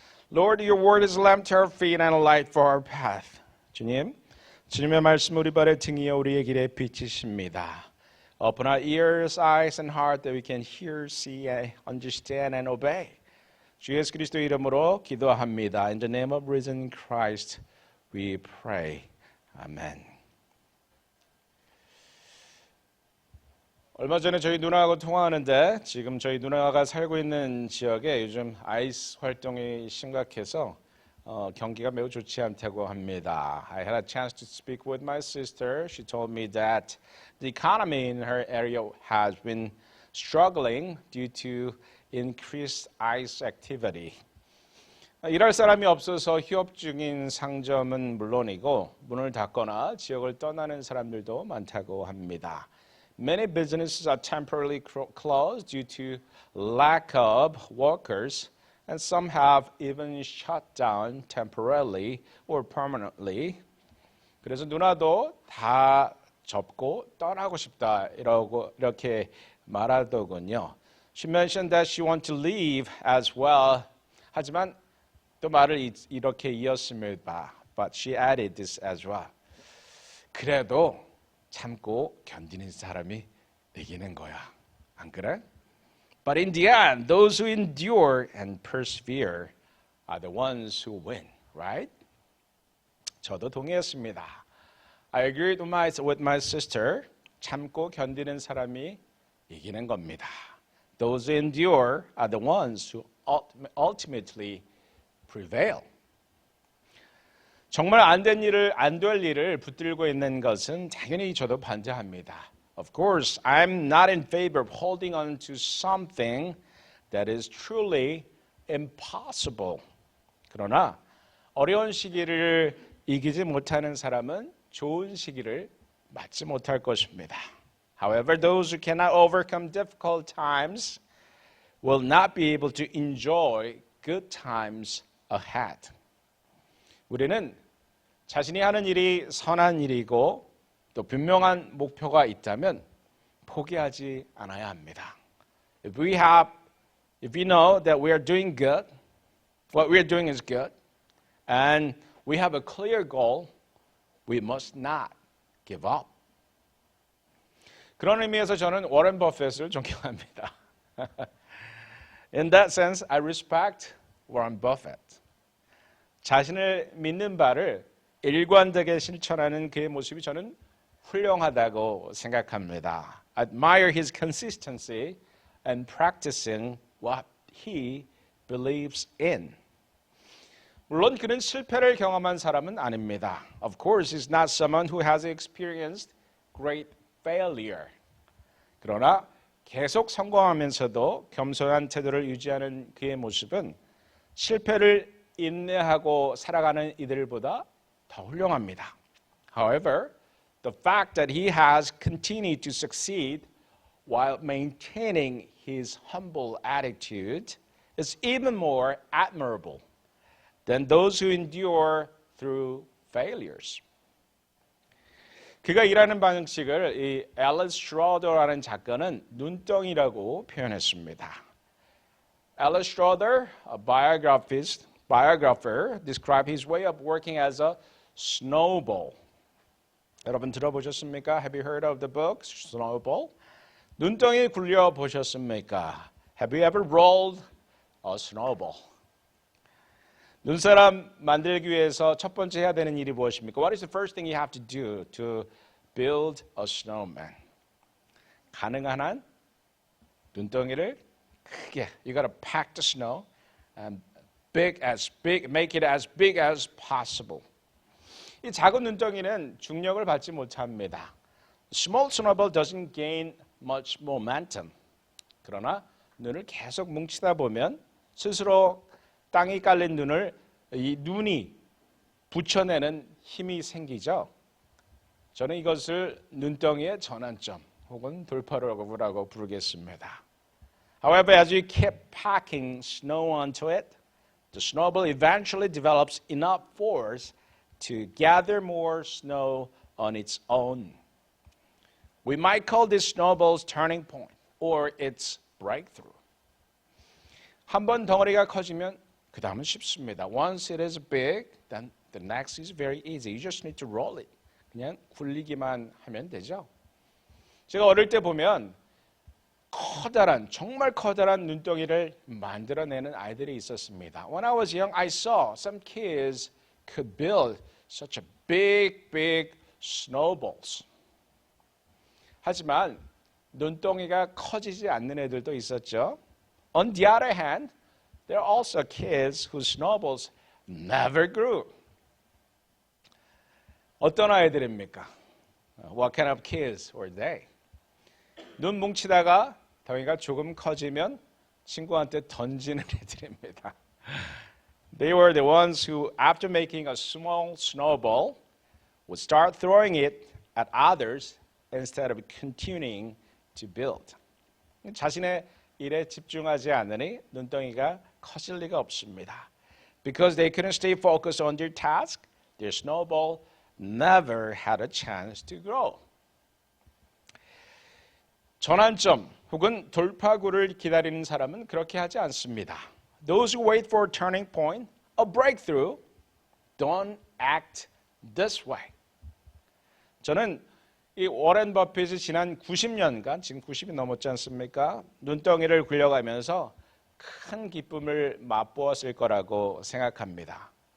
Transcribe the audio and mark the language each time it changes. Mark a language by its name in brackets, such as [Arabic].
[English] Lord, your word is a lamp to our feet and a light for our path. [Korean] 주님의 말씀 우리 발의 등이여 우리의 길에 빛이십니다. [English] Open our ears, eyes, and heart that we can hear, see, understand, and obey. [Korean] 주 예수 그리스도 이름으로 기도합니다. [English] In the name of risen Christ, we pray. Amen. [Korean] 얼마 전에 저희 누나하고 통화하는데 지금 저희 누나가 살고 있는 지역에 요즘 아이스 활동이 심각해서 경기가 매우 좋지 않다고 합니다. [English] I had a chance to speak with my sister. She told me that the economy in her area has been struggling due to increased ice activity. [Korean] 일할 사람이 없어서 휴업 중인 상점은 물론이고 문을 닫거나 지역을 떠나는 사람들도 많다고 합니다. [English] Many businesses are temporarily closed due to lack of workers, and some have even shut down temporarily or permanently. [Korean] 그래서 누나도 다 접고 떠나고 싶다 이렇게 말하더군요. [English] She mentioned that she wants to leave as well. [Korean] 하지만 또 말을 이렇게 이었습니다. [English] But she added this as well. [Korean] 그래도 참고 견디는 사람이 이기는 거야. 안 그래? [English] But in the end, those who endure and persevere are the ones who win, right? [Korean] 저도 동의했습니다. [English] I agreed with my sister. [Korean] 참고 견디는 사람이 이기는 겁니다. [English] Those who endure are the ones who ultimately prevail. [Korean] 정말 안 될 일을 붙들고 있는 것은 당연히 저도 반대합니다. [English] Of course, I'm not in favor of holding on to something that is truly impossible. [Korean] 그러나 어려운 시기를 이기지 못하는 사람은 좋은 시기를 맞지 못할 것입니다. [English] However, those who cannot overcome difficult times will not be able to enjoy good times ahead. [Korean] 우리는 자신이 하는 일이 선한 일이고 또 분명한 목표가 있다면 포기하지 않아야 합니다. [English] If we know that we are doing good, what we are doing is good, and we have a clear goal, we must not give up. [Korean] 그런 의미에서 저는 워런 버핏을 존경합니다. [English] In that sense, I respect Warren Buffett. [Korean] 자신을 믿는 바를 일관되게 실천하는 그의 모습이 저는 훌륭하다고 생각합니다. [English] Admire his consistency and practicing what he believes in. [Korean] 물론 그는 실패를 경험한 사람은 아닙니다. [English] Of course, he's not someone who has experienced great failure. [Korean] 그러나 계속 성공하면서도 겸손한 태도를 유지하는 그의 모습은 실패를 인내하고 살아가는 이들보다 더 훌륭합니다. [English] However, the fact that he has continued to succeed while maintaining his humble attitude is even more admirable than those who endure through failures. [Korean] 그가 일하는 방식을 이 앨리스 슈로더라는 작가는 눈덩이라고 표현했습니다. [English] Alice Schroeder, a biographer, described his way of working as a snowball. [Korean] 여러분 들어보셨습니까? [English] Have you heard of the book Snowball? [Korean] 눈덩이 굴려 보셨습니까? [English] Have you ever rolled a snowball? [Korean] 눈사람 만들기 위해서 첫 번째 해야 되는 일이 무엇입니까? [English] What is the first thing you have to do to build a snowman? [Korean] 가능한 한 눈덩이를 크게, [English] you gotta pack the snow and make it as big as possible. [Korean] 이 작은 눈덩이는 중력을 받지 못합니다. [English] Small snowball doesn't gain much momentum. [Korean] 그러나 눈을 계속 뭉치다 보면 스스로 땅에 깔린 이 눈이 붙여내는 힘이 생기죠. 저는 이것을 눈덩이의 전환점 혹은 돌파구라고 부르겠습니다. [English] However, as you keep packing snow onto it, the snowball eventually develops enough force to gather more snow on its own. We might call this snowball's turning point or its breakthrough. [Korean] 한 번 덩어리가 커지면 그 다음은 쉽습니다. [English] Once it is big, then the next is very easy. You just need to roll it. [Korean] 그냥 굴리기만 하면 되죠. 제가 어릴 때 보면 커다란, 정말 커다란 눈덩이를 만들어내는 아이들이 있었습니다. [English] When I was young, I saw some kids could build such a big snowballs. [Korean] 하지만 눈덩이가 커지지 않는 애들도 있었죠. [English] On the other hand, there are also kids whose snowballs never grew. [Korean] 어떤 아이들입니까? [English] What kind of kids were they? [Korean] 눈 뭉치다가 덩이가 조금 커지면 친구한테 던지는 애들입니다. [English] They were the ones who, after making a small snowball, would start throwing it at others instead of continuing to build. [Korean] 자신의 일에 집중하지 않으니 눈덩이가 커질 리가 없습니다. [English] Because they couldn't stay focused on their task, their snowball never had a chance to grow. [Korean] 전환점 혹은 돌파구를 기다리는 사람은 그렇게 하지 않습니다. [English] Those who wait for a turning point, a breakthrough, don't act this way. [Korean] 저는 이 워렌 버핏이 지난 90년간, 지금 90이 넘었지 않습니까? 눈덩이를 굴려가면서 큰 기쁨을 맛보았을 거라고 생각합니다.